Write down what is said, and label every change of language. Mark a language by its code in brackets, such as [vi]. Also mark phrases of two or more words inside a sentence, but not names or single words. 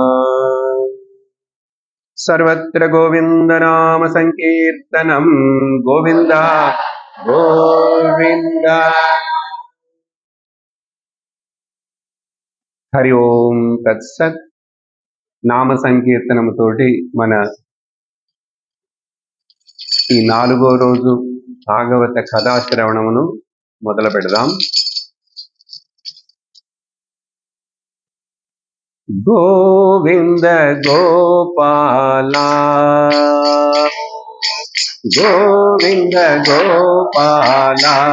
[sa] सर्वत्र गोविन्दनाम संकीर्तनं गोविन्द गोविन्द। हरि ओम तत्सत्। [te] నామ సంకీర్తనముతోటి మన ఈ 4వ రోజు భాగవత కథాశ్రవణమును మొదలు పెడదాం. గోవింద గోపాల గోవింద గోపాల